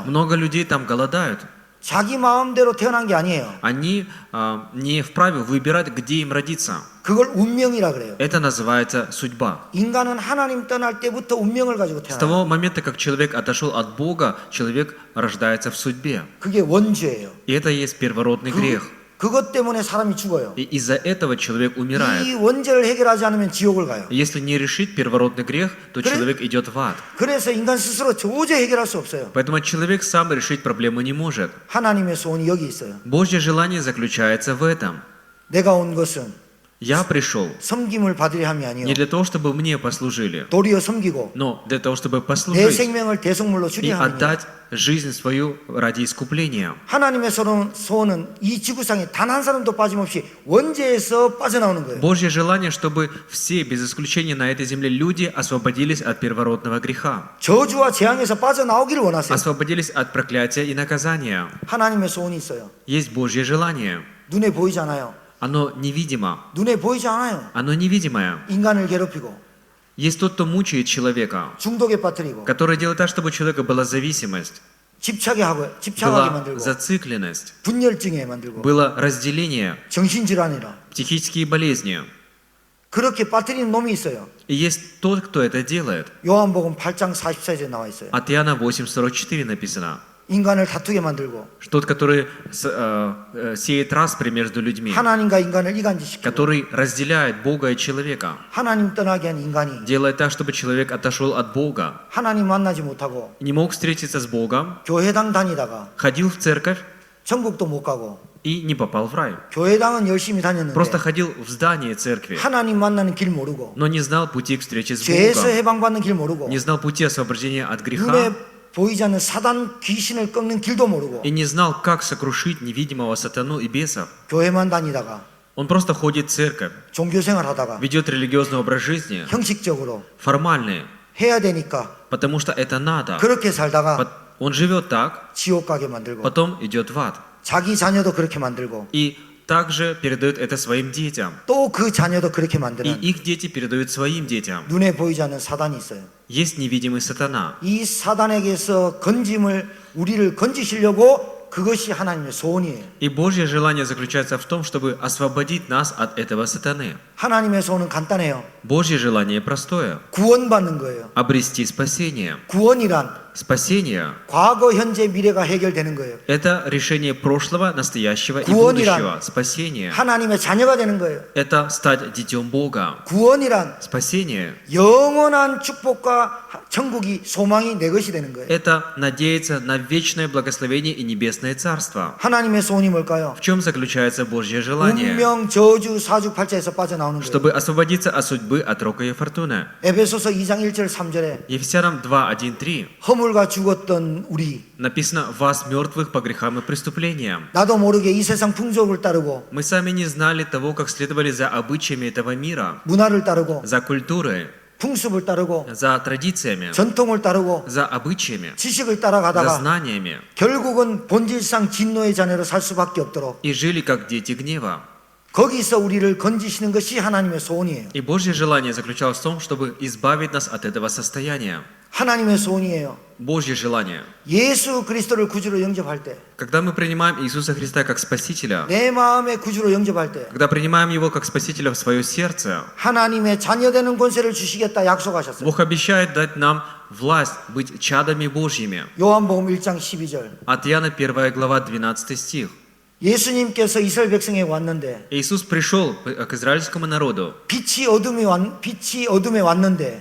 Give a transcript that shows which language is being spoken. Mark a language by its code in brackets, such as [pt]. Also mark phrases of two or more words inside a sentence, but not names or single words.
[ru] много людей там голодают. [ko] 자기 마음대로 태어난 게 아니에요. [ru] Они не вправе выбирать, где им родиться. [ko] 그걸 운명이라 그래요. [ru] Это называется судьба. [ko] 인간은 하나님 떠날 때부터 운명을 가지고 [ru] С [ko] 태어나요. [ru] того момента, как человек отошел от Бога, человек рождается в судьбе. [ko] 그게 원죄예요. [ru] И это и есть первородный грех. [ko] 그것 때문에 사람이 죽어요. [ru] И из-за этого человек [ko] 이 [ru] умирает. [ko] 원죄를 해결하지 않으면 지옥을 가요. [ru] Если не решить первородный грех, то [ko] 그래- [ru] человек идет в ад. [ko] 그래서 인간 스스로 도저히 해결할 수 없어요. [ru] Поэтому человек сам решить проблему не может. [ko] 하나님의 소원이 여기 있어요. [ru] Божье желание заключается в этом. [ko] 내가 온 것은 [ru] Я пришел [ko] 섬김을 받으려 함이 [ru] не [ko] 아니요 [ru] для того, чтобы мне послужили, [ko] 도리어 섬기고 [ru] но для того, чтобы [ko] 내 [ru] послужить [ko] 생명을 대속물로 [ru] и [ko] 주려 함이니 [ru] отдать жизнь свою ради искупления. [ko] 하나님의 소원은 이 지구상에 단 한 사람도 빠짐없이 원죄에서 빠져나오는 거예요. [ru] Божье желание, чтобы все, без исключения на этой земле, люди освободились от первородного греха, [ko] 저주와 재앙에서 빠져나오기를 원하세요. [ru] освободились от проклятия и наказания. [ko] 하나님의 소원이 있어요. [ru] Есть Божье желание. [ko] 눈에 보이지 않아요. [ru] Оно невидимо. [ko] 눈에 보이지 않아요. [ru] Оно невидимое. [ko] 인간을 괴롭히고 [ru] Есть тот, кто мучает человека, [ko] 중독에 빠뜨리고 [ru] который делает так, чтобы у человека была зависимость, [ko] 집착하게 [ru] была [ko] 만들고 [ru] зацикленность, [ko] 분열증에 만들고 [ru] было разделение, [ko] 정신질환이라 [ru] психические болезни. [ko] 그렇게 빠뜨리는 놈이 있어요. [ru] И есть тот, кто это делает. [ko] 요한복음 8장 44절에 나와 있어요. [ru] От Иоанна 8:44 написано. [ko] 인간을 다투게 만들고 [ru] Тот, который сеет распри между людьми, [ko] 하나님과 인간을 이간질시키고 [ru] который разделяет Бога и человека, [ko] 하나님 떠나게 한 인간이 [ru] делает так, чтобы человек отошел от Бога, [ko] 하나님 만나지 못하고 [ru] не мог встретиться с Богом, [ko] 교회당 다니다가 [ru] ходил в церковь [ko] 천국도 못 가고 [ru] и не попал в рай. [ko] 교회당은 열심히 다녔는데 [ru] Просто ходил в здание церкви, [ko] 하나님 만나는 길 모르고 [ru] но не знал пути к встрече с [ko] 죄에서 [ru] Богом, [ko] 해방받는 길 모르고 [ru] не знал пути освобождения от греха [ko] 눈에 보이지 않는 사단 귀신을 꺾는 길도 모르고 [ru] и не знал, как сокрушить невидимого сатану и бесов. [ko] 교회만 다니다가 [ru] Он просто ходит в церковь, [ko] 종교생활 하다가 [ru] ведет религиозный образ жизни, [ko] 형식적으로 [ru] формальный, [ko] 해야 되니까 [ru] потому что это надо. [ko] 그렇게 살다가 [ru] Он живет так, [ko] 지옥 가게 만들고 [ru] потом идет в ад. [ko] 자기 자녀도 그렇게 만들고 [ru] и также передает это своим детям. [ko] 또 그 자녀도 그렇게 [ru] И [ko] 만드는 [ru] их дети передают своим детям. [ko] 눈에 보이지 않는 사단이 있어요. [ru] Есть невидимый сатана. [ko] 이 사단에게서 우리를 건지시려고 그것이 하나님의 소원이에요. [ru] И Божье желание заключается в том, чтобы освободить нас от этого сатаны. [ko] 하나님의 소원은 간단해요. [ru] Божье желание простое. [ko] 구원받는 거예요. [ru] Обрести спасение. [ko] 구원이란 [ru] Спасение [ko] 과거, 현재, 미래가 해결되는 거예요. – [ru] это решение прошлого, настоящего и [ko] 구원이란 [ru] будущего. Спасение [ko] 하나님의 자녀가 되는 거예요. – [ru] это стать детем Бога. [ko] 구원이란 [ru] Спасение [ko] 영원한 축복과 천국이 소망이 내 것이 되는 거예요. – [ru] это надеяться на вечное благословение и небесное царство. [ko] 하나님의 소원이 뭘까요? [ru] В чем заключается Божье желание? [ko] 운명, 저주, 사주팔자에서 빠져나오는 거예요. [ru] Чтобы освободиться от судьбы, от рока и фортуны. [ko] 에베소서 2장 1절 3절에 [ru] Ефесянам 2:1-3 [ko] 허물과 죽었던 우리 [ru] написано «Вас, мертвых по грехам и преступлениям». [ko] 나도 모르게 이 세상 풍속을 따르고 [ru] Мы сами не знали того, как следовали за обычаями этого мира, [ko] 문화를 따르고 [ru] за культурой, [ko] 풍습을 따르고 [ru] за традициями, [ko] 전통을 따르고 [ru] за обычаями, [ko] 지식을 [ru] за [ko] 따라가다가 [ru] знаниями [ko] 결국은 본질상 진노의 자녀로 살 수밖에 없도록 [ru] и жили как дети гнева. [ko] 거기서 우리를 건지시는 것이 하나님의 소원이에요. [ru] И Божье желание заключалось в том, чтобы избавить нас от этого состояния. [ko] 하나님의 소원이에요. [ru] Божье желание. [ko] 예수 그리스도를 구주로 영접할 때, [ru] Когда мы принимаем Иисуса Христа как Спасителя, [ko] 내 마음의 구주로 영접할 때 [ru] когда принимаем Его как Спасителя в свое сердце, [ko] 하나님의 자녀되는 권세를 주시겠다 약속하셨어요. [ru] Бог обещает дать нам власть быть чадами Божьими. [ko] 요한복음 1장 12절. [ru] От Иоанна 1 глава 12 стих. [ko] 예수님께서 이스라엘 백성에게 왔는데 [ru] Иисус пришел к израильскому народу. [ko] 빛이 어둠에 왔는데